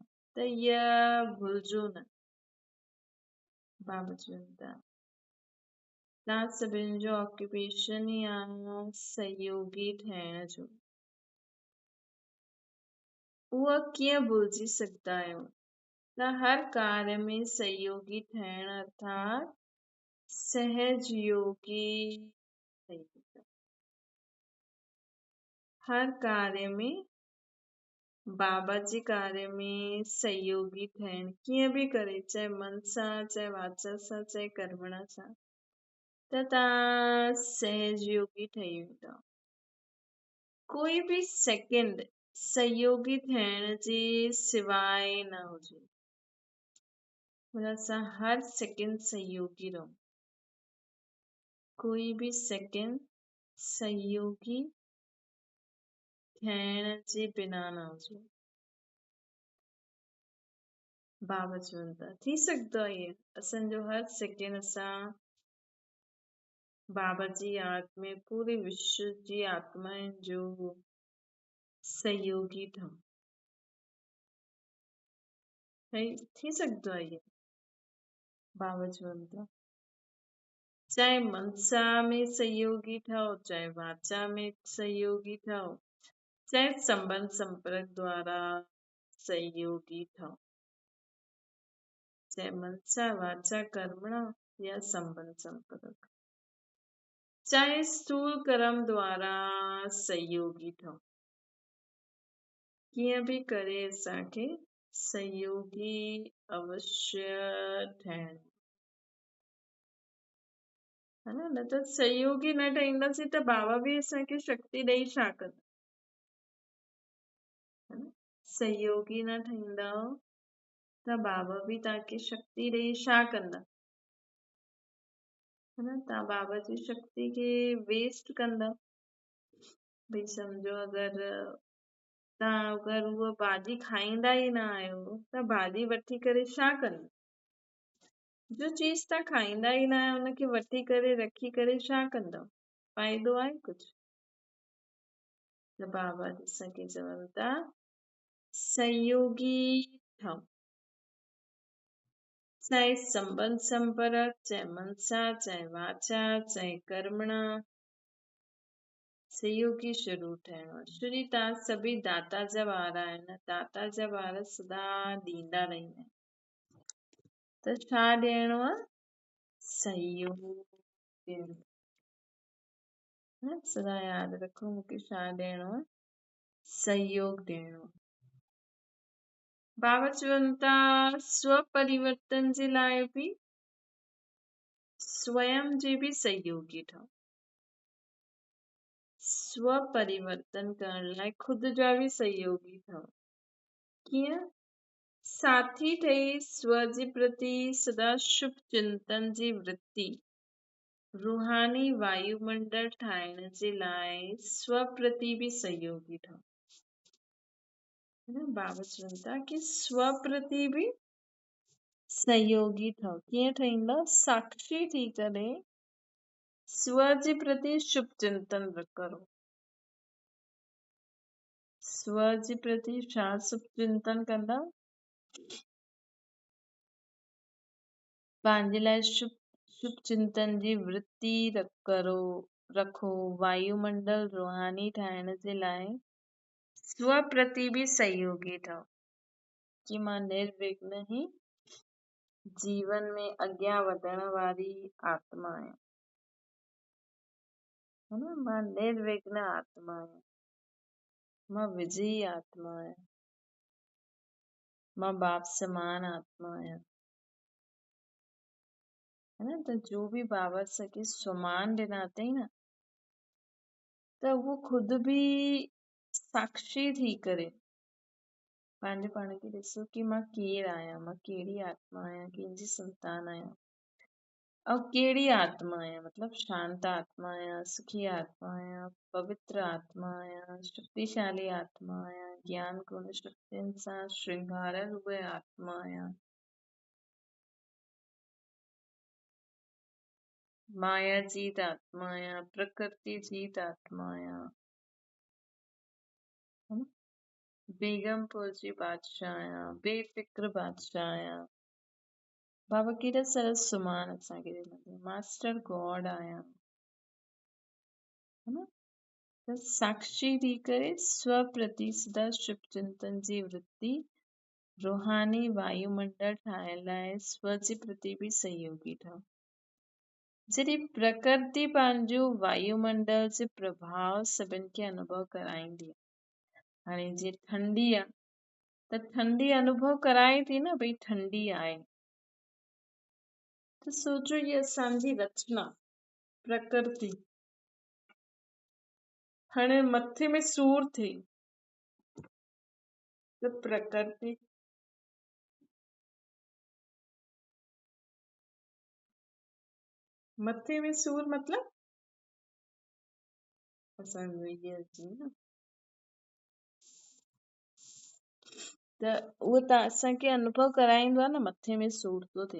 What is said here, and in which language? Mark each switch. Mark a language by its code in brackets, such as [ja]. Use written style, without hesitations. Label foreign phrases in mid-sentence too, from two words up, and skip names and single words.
[sd] त इहा भुलिजो न। बाबा चवनि था तव्हां सभिनि जो ऑक्यूपेशन ई आहे सहयोगी ठहिण जो। उहा कीअं भुलिजी सघंदा आहियो? त हर कार्य में सहयोगी ठहिण अर्थात सहजयोगी ठही। हर कार्य में बाबा जे कार्य में सहयोगी थियण कीअं बि करे चाहे मन सां चाहे वाचा सां चाहे कर्मणा सां त तव्हां सहजयोगी ठही वेंदव। कोई भी सेकंड सहयोगी थियण जे सिवाय न हुजे। मतलब असां हर सेकंड सहयोगी रहूं। कोई भी सेकंड सहयोगी थियण जे बिना न हुजे। बाबा चवनि था थी सघंदो आहे इएं असांजो हर सेकंड असां बाबा जी याद में पूरे विश्व जी आत्माउनि जो सहयोगी ठहूं। थी सघंदो आहे इएं। बाबा चवनि था चाहे मनसा में सहयोगी ठहो चाहे वाचा में सहयोगी ठहो चाहे संबंध संपर्क द्वारा सहयोगी ठहो चाहे मनसा वाचा कर्मणा या संबंध संपर्क चाहे स्थूल कर्म द्वारा सहयोगी ठहो कीअं बि करे असांखे सहयोगी अवश्य ठहिण है न त सहयोगी न ठहींदासीं त बाबा बि असांखे शक्ति ॾेई छा कंदा, है न? सहयोगी न ठहींदव त बाबा बि तव्हांखे शक्ति ॾेई छा कंदा, है न? तव्हां बाबा जी शक्ति खे वेस्ट कंदा। भई सम्झो अगरि उहा भाॼी खाईंदा ई न आहियो त भाॼी वठी करे छा कंदा? जो चीज तव्हां खाईंदा ई न आहियो हुनखे वठी करे रखी करे छा कंदव? फ़ाइदो आहे कुझु? त बाबा असांखे चवनि था सहयोगी ठहो, चाहे संबंध संपर्क, चाहे मनसा, चाहे वाचा, चाहे कर्मणा, सहयोगी ज़रूर ठहिणो आहे। श्री तव्हां सभी दाता जा ॿार आहिनि, दाता जा ॿार सदा ॾींदा रहंदा आहिनि। त छा ॾियणो आहे? सहयोग ॾियणो आहे। सदा यादि रखो मूंखे छा ॾियणो आहे? सहयोग ॾियणो आहे। बाबा चवनि था स्व परिवर्तन जे लाइ बि स्वयं जे बि सहयोगी ठहो। स्व परिवर्तन करण लाइ ख़ुदि जा बि सहयोगी ठहो। कीअं? साथी ठही स्व जे प्रति सदा शुभ चिंतन जी वृत्ति, रूहानी वायुमंडल ठाहिण जे लाइ स्व प्रति बि सहयोगी ठहो। बाबा चवनि था कि स्व प्रति बि सहयोगी ठहो। कीअं ठहींदा? साक्षी थी करे स्व जे प्रति शुभ चिंतन करो। स्व जे प्रति छा शुभ चिंतन कंदा? पंहिंजे लाइ शुभ चिंतन जी वृत्ति रखो। वायुमंडल रूहानी ठाहिण जे लाइ स्व प्रति बि सहयोगी ठहो कि मां निर्विघ्न ही जीवन में अॻियां वधण वारी आत्मा आहियां, है न? मां निर्विघ्न आत्मा आहियां, मां विजयी आत्मा आहियां, मां बाप समान आत्मा आहियां, है न? त जो बि बाबा असांखे स्वमान ॾिना अथई न, त उहो खुदि बि साक्षी थी करे पंहिंजे पाण खे ॾिसो कि मां केरु आहियां, मां कहिड़ी आत्मा आहियां, कंहिंजी संतान आहियां। और कहिड़ी आत्मा आहियां मतलब शांत आत्मा आहियां, सुखी आत्मा आहियां, पवित्र आत्मा आहियां, शक्तिशाली आत्मा आहियां, ज्ञान गुण शक्तियुनि सां श्रृंगारियल उहे आत्मा आहियां, माया जीत आत्मा आहियां, प्रकृति जीत आत्मा आहियां, है न? बेगमपुर जी बादशाह आहियां, बेफिक्र बादशाह आहियां। बाबा केॾा सरल सुमान असांखे ॾिना, [en] master God [sd] आहियां, है न? त साक्षी थी करे स्व प्रति सदा शुभ चिंतन जी वृत्ति, रूहानी वायुमंडल ठाहिण लाइ स्व जे प्रति बि सहयोगी ठहो। जॾहिं प्रकृति पंहिंजो वायुमंडल जे प्रभाव सभिनि खे अनुभव कराईंदी आहे। हाणे जीअं ठंडी आहे त ठंडी अनुभव कराए थी न, भई ठंडी आहे। त सोचो ये असांजी रचना प्रकृति, हाणे मथे में सूर थिए त प्रकृति मथे में सूर मतलब असांजो ये अची न, त उहो त असांखे अनुभव कराईंदो आहे न मथे में सूर थो थिए।